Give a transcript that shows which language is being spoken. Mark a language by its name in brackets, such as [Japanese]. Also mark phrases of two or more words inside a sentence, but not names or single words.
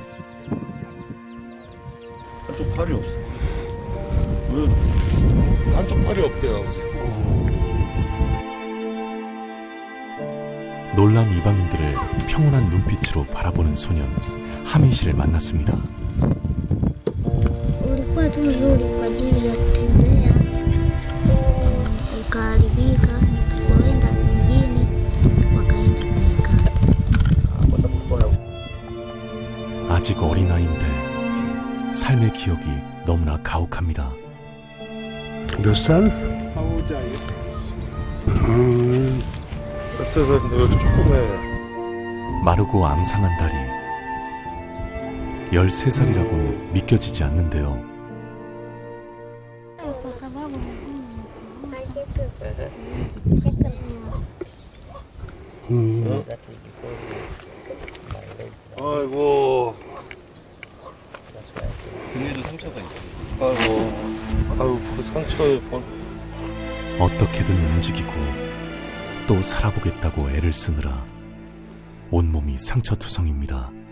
[Korean] 한쪽 팔이 없어. 왜 한쪽 팔이 없대요? 놀란 이방인들을 평온한 눈빛으로 바라보는 소년 하민 씨를 만났습니다. [Swahili] Ulikuwa tu mzuri kwa ajili ya kutembea, ukaharibika, wakaenda mjini, wakaenda kuweka. [Korean] 아직 어린아이인데 삶의 기억이 너무나 가혹합니다. 몇 살? 그래서 여기 조금해. 마르고 앙상한 다리. 13살이라고 믿겨지지 않는데요. [Swahili] Kwa sababu [Korean] 아이고. 등에도 상처가 있어요. 아이고 그 상처에 어떻게든 움직이고 또 살아보겠다고 애를 쓰느라 온몸이 상처투성입니다.